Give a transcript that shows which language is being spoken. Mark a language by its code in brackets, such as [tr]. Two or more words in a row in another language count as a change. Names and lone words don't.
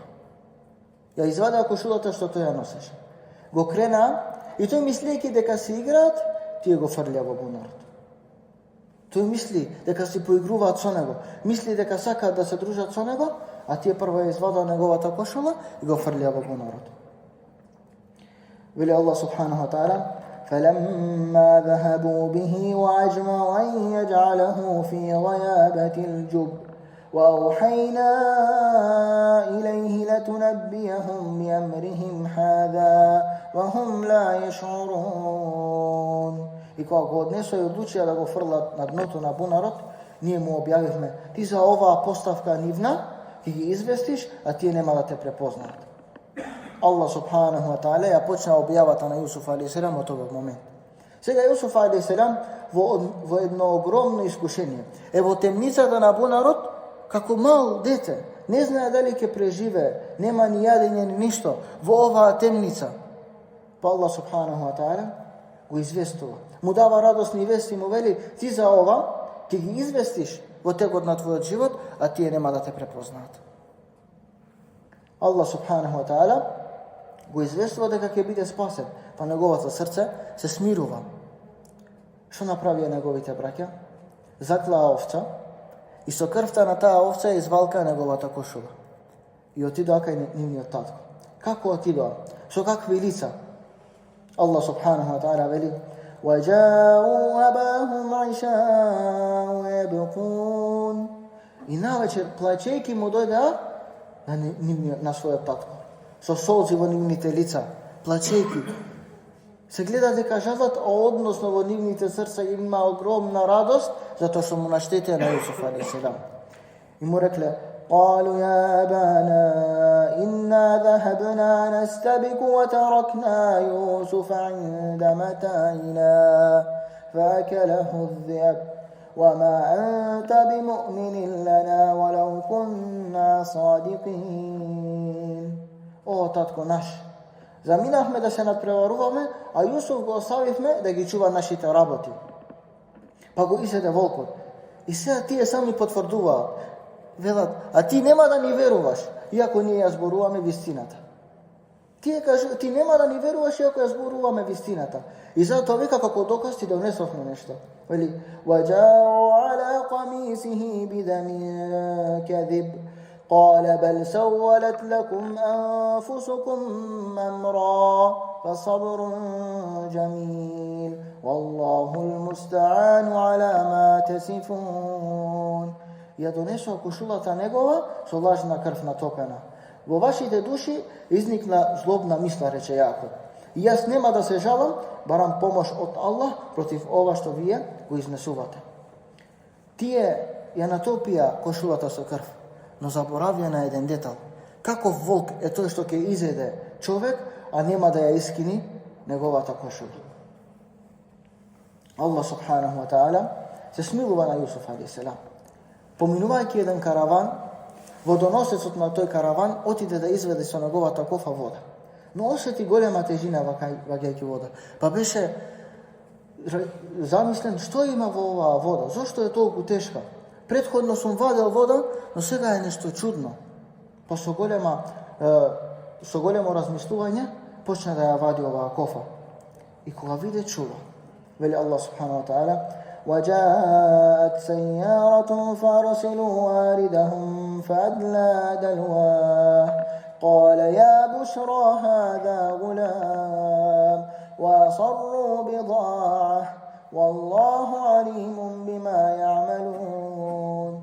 [mk] Ја извадаа кошулата што тој ја носеше. Го кренаа и тој мислејќи дека се играат, тие го фрлија во бунарот. Тој мисли дека си поигруваат со него, мисли дека сакаат да се дружат со него, а тие прво ја извадаа неговата кошула и го фрлија во бунарот. [ar] Вели الله سبحانه وتعالى: فَلَمَّا ذَهَبُوا بِهِ وَأَجْمَعُوا أَن يَجْعَلَهُ فِي غَيَابَةِ الْجُبِّ وَأَوْحَيْنَا إِلَيْهِ لَتُنَبِّئَهُم بِأَمْرِهِمْ هَذَا وَهُمْ لَا يَشْعُرُونَ. [mk] И кога го однесоа и одлучија да го фрлат на дното на бунарот, ние му објавивме: ти за оваа поставка нивна ќе ги известиш, а тие нема да те препознаат. [ar] الله سبحانه وتعالى [mk] ја почна објавата на Јусуф алейхиселам од овој момент. Сега Јусуф алейхиселам во едно огромно искушение. Е во темницата на бунарот, како мал дете, не знае дали ќе преживее, нема ни јадење ни ништо во оваа темница. Па [ar] الله سبحانه وتعالى [mk] го известува. Му дава радосни вести, му вели: ти за ова ќе ги известиш во текот на твојот живот, а тие нема да те препознаат. [ar] الله سبحانه وتعالى [mk] го известува дека ќе биде спасен, па неговото срце се смирува. Што направија неговите браќа? Заклаа овца и со крвта на таа овца извалка неговата кошула. И отидоа кај нивниот татко. Како отидоа? Со какви лица? [ar] الله سبحانه وتعالى вели: وَجَاءُوا أَبَاهُمْ عِشَاءً يَبْكُونَ. [mk] И навечер плачејќи му дојдеа на својот татко, со солзи во нивните лица, плачејќи. Се гледа дека жалат, односно во нивните срца има огромна радост, затоа што му наштетија на Јусуф алейхиселам. И му рекле: [ar] قالوا يا أبانا إنا ذهبنا نستبق وتركنا يوسف عند متاعنا فأكله الذئب وما أنت بمؤمن لنا ولو كنا صادقين. [mk] О, татко наш, заминавме да се надпреваруваме, а Јусуф го оставивме да ги чува нашите работи. Па го изеде волкот. И сега тие сами потврдуваат. Велат: а ти нема да ни веруваш, иако ние ја зборуваме вистината. Тие кажу: ти нема да ни веруваш, иако ја зборуваме вистината. И затоа вика како доказ ти донесовме нешто. Вели: [ar] وَجَاءُوا عَلَى قَمِيصِهِ بِدَمٍ كَذِبٍ قَالَ بَلْ سَوَّلَتْ لَكُمْ أَنفُسُكُمْ أَمْرًا فَصَبْرٌ جَمِيلٌ وَاللَّهُ الْمُسْتَعَانُ عَلَى مَا تَصِفُونَ. [mk] Ја донесоа кошулата негова со лажна крв натопена. Во вашите души изникна злобна мисла, рече Јаков. И јас нема да се жалам, барам помош од Аллах против ова што вие го изнесувате. Тие ја натопија кошулата со крв, но заборавија на еден детал. Каков волк е тој што ќе изеде човек, а нема да ја искини неговата кошула? [ar] الله سبحانه وتعالى [mk] се смилува на Јусуф алейхиселам. Поминувајќи еден караван, водоносецот на тој караван отиде да изведе со неговата кофа вода. Но осети голема тежина ваѓајќи вода. Па беше замислен: што има во оваа вода? Зошто е толку тешка? Претходно сум вадел вода, но сега е нешто чудно. Па со големо размислување почна да ја вади оваа кофа. И кога виде чудо, вели [ar] الله سبحانه وتعالى: وجاءت سيارة فأرسلوا واردهم فأدلى دلواه قال يا بشرى هذا غلام وأصروا بضاعة والله عليم بما يعملون.